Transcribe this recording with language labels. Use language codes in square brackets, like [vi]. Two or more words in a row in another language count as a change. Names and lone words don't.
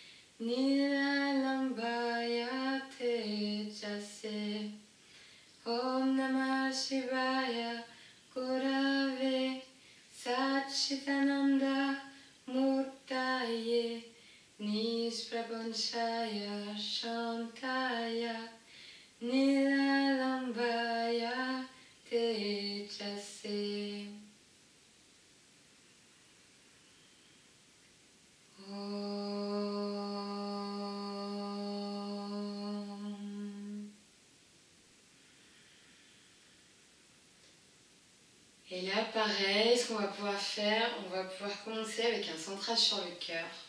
[sa] Niralambaya Tejase Om Namah Shivaya Gurave Satchitananda Murtaye Nishprapanchaya Shantaya Niralambaya Tejase [fr] Et là, pareil, ce qu'on va pouvoir faire, on va pouvoir commencer avec un centrage sur le cœur.